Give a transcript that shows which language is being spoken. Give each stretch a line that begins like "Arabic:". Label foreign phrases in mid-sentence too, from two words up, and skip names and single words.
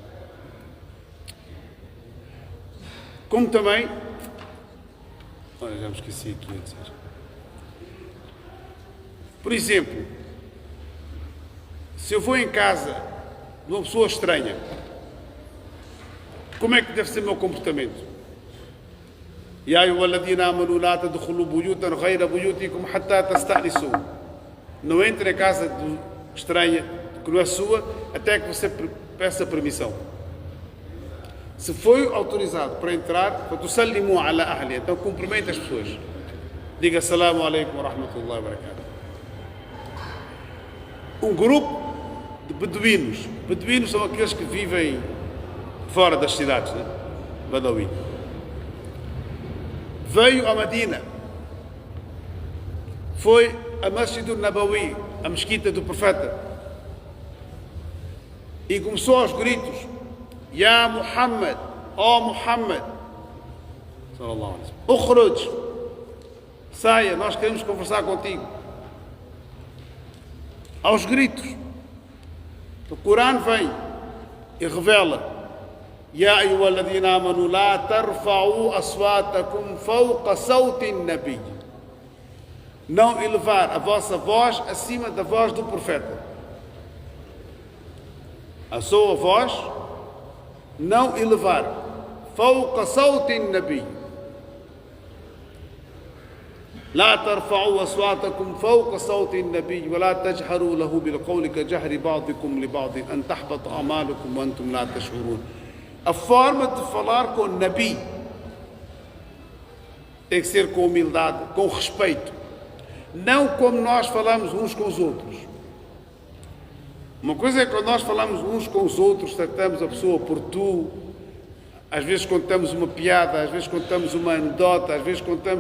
Portuguese: Como também, olha, já me esqueci aqui a dizer. Por exemplo, se eu vou em casa de uma pessoa estranha, como é que deve ser o meu comportamento?
Arabic: يا أيها الذين آمنوا لا تدخلوا بيوتا غير بيوتكم حتى تستأنسوا.
Portuguese: Não entre em casa estranha, que não é sua, até que você peça permissão. Se foi autorizado para entrar,
Arabic: فَتُسَلِّمُوا عَلَى أَهْلِهِ,
Portuguese: então cumprimente as pessoas.
Arabic: Diga السلام عليكم ورحمة الله وبركاته.
Portuguese: Um grupo de beduínos. Beduínos são aqueles que vivem fora das cidades, né? Badawi. Veio a Medina. Foi a Masjid al-Nabawi, a mesquita do profeta. E começou aos gritos:
Arabic: يا محمد, ó Muhammad, صلى الله عليه وسلم اخرج,
Portuguese: saia, nós queremos conversar contigo. Aos gritos. O Corão vem e revela:
Arabic: يا أيها الذين آمنوا لا ترفعوا أصواتكم فوق صوت النبي.
Portuguese: Não elevar a vossa voz acima da voz do profeta. A sua voz não elevar.
Arabic: فوق صوت النبي. لا ترفعوا أصواتكم فوق صوت النبي ولا تجهروا له بالقول كجهر بعضكم لبعض أن تحبط أعمالكم وأنتم لا تشعرون.
Portuguese: A forma de falar com o Nabi tem que ser com humildade, com respeito, não como nós falamos uns com os outros. Uma coisa é quando nós falamos uns com os outros, tratamos a pessoa por tu, às vezes contamos uma piada, às vezes contamos uma anedota, às vezes contamos.